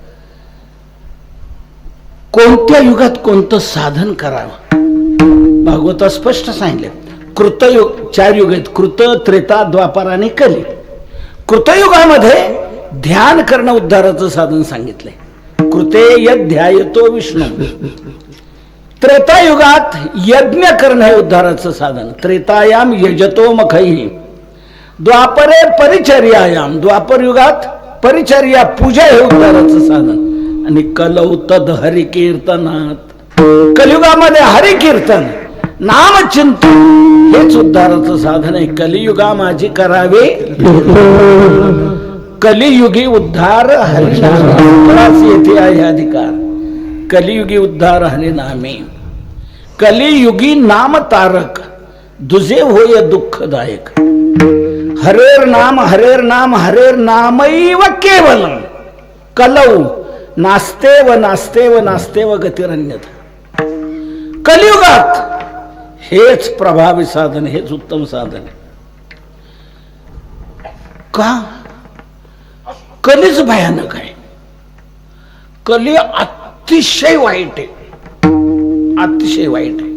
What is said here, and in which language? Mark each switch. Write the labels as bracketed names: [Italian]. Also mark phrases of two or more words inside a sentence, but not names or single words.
[Marathi] कोणत्या युगात कोणतं साधन करावं भागवतात स्पष्ट सांगितले. कृतयुग 4 युग आहेत, कृत, त्रेता, द्वापार आणि कली. कृतयुगामध्ये ध्यान करणं उद्धाराचं साधन सांगितलंय. [Sanskrit] कृते यद ध्यायतो विष्णू. [Marathi] त्रेतायुगात यज्ञ करणं हे उद्धाराचं साधन. [Sanskrit] त्रेतायाम यजतो मखैः. द्वापरे परिचर्यायाम. [Marathi] द्वापर युगात परिचर्या पूजा हे उद्धाराचं साधन. [Sanskrit] आणि कलौ तद हरिकीर्तनात, [Marathi] कलियुगामध्ये हरिकीर्तन नामचिंतन हेच उद्धाराचं साधन आहे. कलियुगा माझी करावे कलियुगी उद्धार हरिनाम येथे आहे अधिकार. कलियुगी उद्धार हरिनामे, कलियुगी नाम तारक दुजे होय दुःखदायक. [Sanskrit] हरेर नाम हरेर नाम हरेर नामैव केवलम कलौ नास्तेव नास्तेव नास्तेव गतिरन्यथा. [Marathi] कलियुगात हेच प्रभावी साधन, हेच उत्तम साधन आहे. का? कलीच भयानक आहे. कली अतिशय वाईट आहे, अतिशय वाईट आहे.